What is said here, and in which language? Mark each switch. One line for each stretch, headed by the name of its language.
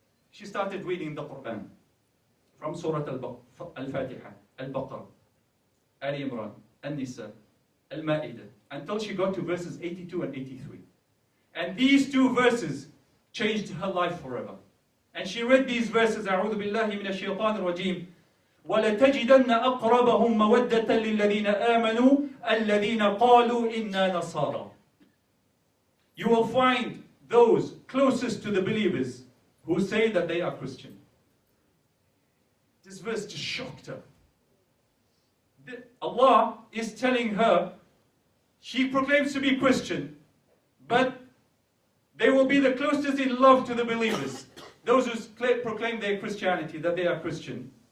English: She started reading the Qur'an from Surah Al-Fatiha, Al-Baqarah, Al-Imran, Al-Nisa, Al-Ma'idah, until she got to verses 82 and 83. And these two verses changed her life forever. And she read these verses,
Arabic: أعوذ بالله من الشيطان الرجيم, وَلَتَجِدَنَّ أَقْرَبَهُمْ مَوَدَّةً لِلَّذِينَ آمَنُوا الَّذِينَ قَالُوا إِنَّا نَصَارَى.
English: You will find those closest to the believers who say that they are Christian. This verse just shocked her. Allah is telling her, she proclaims to be Christian, but they will be the closest in love to the believers, those who proclaim their Christianity, that they are Christian.